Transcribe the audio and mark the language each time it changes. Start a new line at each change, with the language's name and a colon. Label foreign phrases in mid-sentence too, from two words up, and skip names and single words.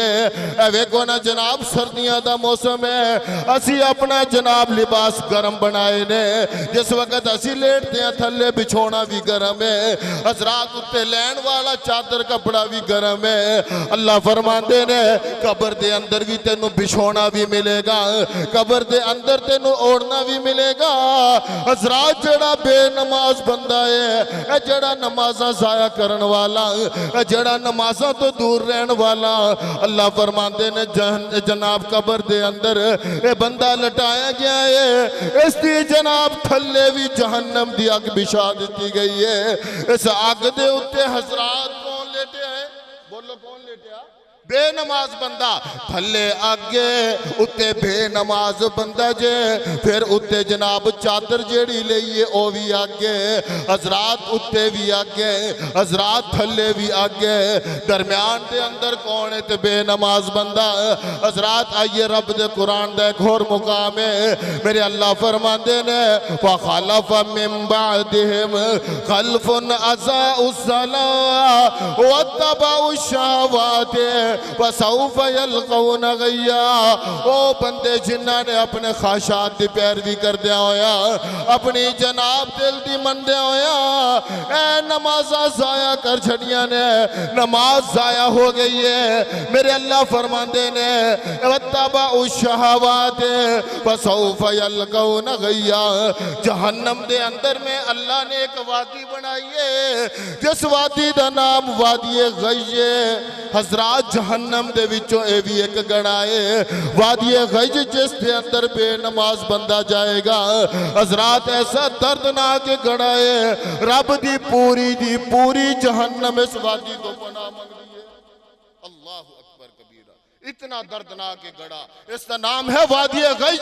Punjabi: اے ویکو نا جناب سردیاں دا موسم ہے اسی اپنا جناب لباس گرم بنائے نے جس وقت اسی لیٹتے ہیں تھلے بچھونا بھی گرم ہے حضرات اتے لین والا چادر کپڑا بھی گرم ہے اللہ فرماندے نے قبر دے اندر بھی تینوں بچھونا بھی ملے گا قبر دے اندر تینوں اوڑنا بھی ملے گا حضرات جڑا بے نماز بندہ ہے اے جڑا نمازاں ضائع کرن والا اے جڑا نمازاں تو دور رہن والا اللہ فرماندے نے جناب قبر دے اندر اے بندہ لٹایا گیا ہے اس دی جناب تھلے بھی جہنم دی آگ بچھا دیتی گئی ہے اس آگ دے اتے حضرات کون لیٹے ہیں بولو کون لیٹے ہیں بے نماز بندہ تھلے آگے اتے بے نماز بندہ جے پھر اتے جناب چادر جیڑی لئیے او بھی آگے حضرات اتے بھی آگے حضرات تھلے بھی آگے درمیان دے اندر کونے تے بے نماز بندہ حضرات آئیے رب دے قرآن دے ایک اور مقام ہے میرے اللہ فرماندے نے
Arabic: وَخَلَفَ مِن بَعْدِهِمْ خَلْفٌ أَضَاعُوا الصَّلَاةَ وَاتَّبَعُوا الشَّهَوَاتِ وَسَوْفَ يَلْقَوْنَ غَيًّا
Punjabi: او بندے جنہاں نے اپنے خواہشات دی پیروی کر دیا ہویا اپنی جناب دل دی من دیا ہویا اے نمازہ ضائع کر چھڑیاں نے نماز ضائع ہو گئی ہے میرے اللہ فرماندے نے
Arabic: وَاتَّبَعُوا الشَّهَوَاتِ وَسَوْفَ يَلْقَوْنَ غَيًّا
Punjabi: جہنم دے اندر میں اللہ نے ایک وادی بنائی ہے جس وادی دا نام وادی غی حضرات جہنم دے وچوں اے بھی ایک گڑائے وادی غیج جس دے اندر بے نماز بندہ جائے گا حضرات ایسا دردناک گڑائے رب دی پوری جہنم اس وادی کو پناہ مانگ دی ہے
Arabic: اللہ اکبر کبیرہ
Punjabi: اتنا دردناک گڑا، اس کا نام ہے وادی غیج۔